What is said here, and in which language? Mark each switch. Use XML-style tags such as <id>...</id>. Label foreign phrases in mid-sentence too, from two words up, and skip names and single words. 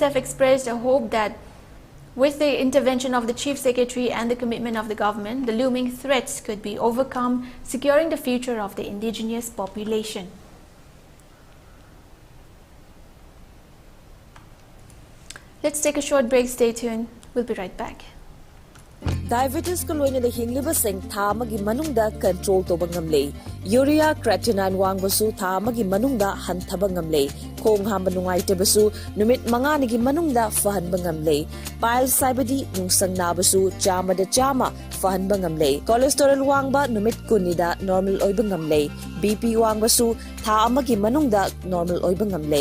<en>NSF expressed a hope that With the intervention of the Chief Secretary and the commitment of the government, the looming threats could be overcome, securing the future of the indigenous population. Let's take a short break. Stay tuned. We'll be right back.</en> <mni>Diabetes ko loina na hingliba sing tha magi manungda control to bangamle.</mni> <en>Urea creatinine</en> <mni>wangbasu tha magi manungda hanthaba ngamle. Khong hamba nungai tebasu numit manga nigi manungda fahan bangamle. Pile saibadi nungsang nabasu chama da chama fahan bangamle. Cholesterol wangba numit kunida normal oi bangamle. BP wangbasu tha amagi manungda normal oi bangamle.</mni>